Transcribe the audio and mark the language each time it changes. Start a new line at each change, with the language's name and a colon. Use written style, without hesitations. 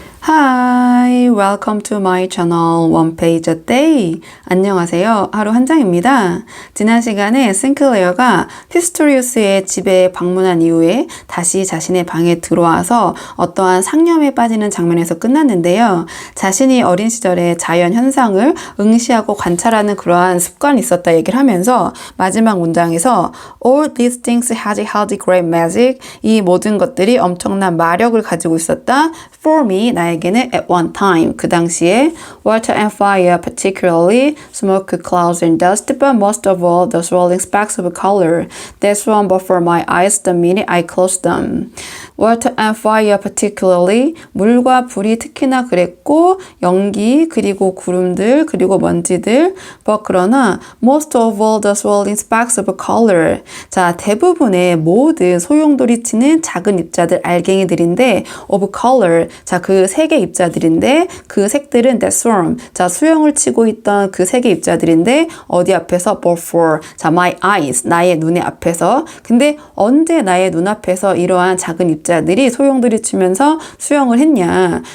English: Hi, welcome to my channel One Page a Day.
Korean: 안녕하세요. 하루 한 장입니다. 지난 시간에 싱클레어가 피스토리우스의 집에 방문한 이후에 다시 자신의 방에 들어와서 어떠한 상념에 빠지는 장면에서 끝났는데요. 자신이 어린 시절에 자연 현상을 응시하고 관찰하는 그러한 습관이 있었다 얘기를 하면서 마지막 문장에서
English: All these things had great magic.
Korean: 이 모든 것들이 엄청난 마력을 가지고 있었다.
English: For me,
Korean: 나에게는
English: at one time,
Korean: 그 당시에
English: water and fire, particularly smoke, clouds and dust, but most of all the swirling specks of color that swam before my eyes the minute I closed them. Water and fire particularly,
Korean: 물과 불이 특히나 그랬고 연기 그리고 구름들 그리고 먼지들
English: but
Korean: 그러나
English: most of all the swirling specks of color
Korean: 자 대부분의 모든 소용돌이치는 작은 입자들 알갱이들인데 of color 자 그 세 개 입자들인데 그 색들은
English: that swarm
Korean: 자 수영을 치고 있던 그 세 개 입자들인데 어디 앞에서 before 자
English: my eyes
Korean: 나의 눈의 앞에서 근데 언제 나의 눈앞에서 이러한 작은 입자들이 소용돌이 치면서 수영을 했냐